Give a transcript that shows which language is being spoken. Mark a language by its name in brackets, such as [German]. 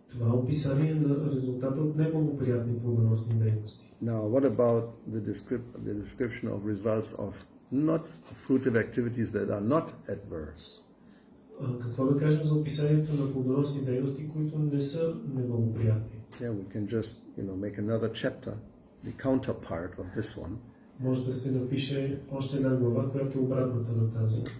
[Bulgarian] Това е описание на резултата от неблагоприятни плодоносни дейности. [English] Now, what about the description of results of not fruitive activities that are not adverse? [Bulgarian] Какво да кажем за описанието на плодоносни дейности, които не са неблагоприятни? [English] Yeah, we can just, make another chapter, the counterpart of this one. [Bulgarian] Може да се напише още една глава, която е обратната на тази.